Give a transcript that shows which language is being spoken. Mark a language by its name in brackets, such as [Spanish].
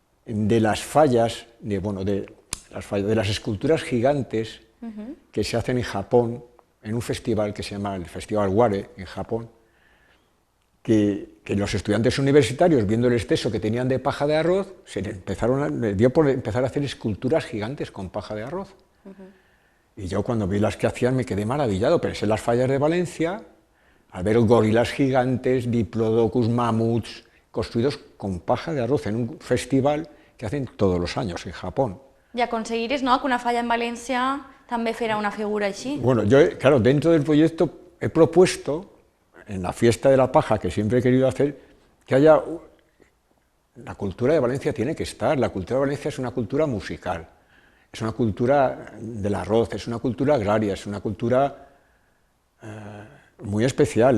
[Spanish] de las fallas, de las esculturas gigantes que se hacen en Japón, en un festival que se llama el Festival Ware, en Japón, que los estudiantes universitarios, viendo el exceso que tenían de paja de arroz, les dio por empezar a hacer esculturas gigantes con paja de arroz. Y yo cuando vi las que hacían me quedé maravillado, pensé en las fallas de Valencia, al ver gorilas gigantes, diplodocus, mamuts, construidos con paja de arroz en un festival que hacen todos los años en Japón. [Catalan] I aconseguires que una falla en València també fera una figura així. [Spanish] Bueno, yo, claro, dentro del proyecto he propuesto, en la fiesta de la paja, que siempre he querido hacer, que haya... La cultura de Valencia tiene que estar, la cultura de Valencia es una cultura musical, es una cultura del arroz, es una cultura agraria, es una cultura muy especial.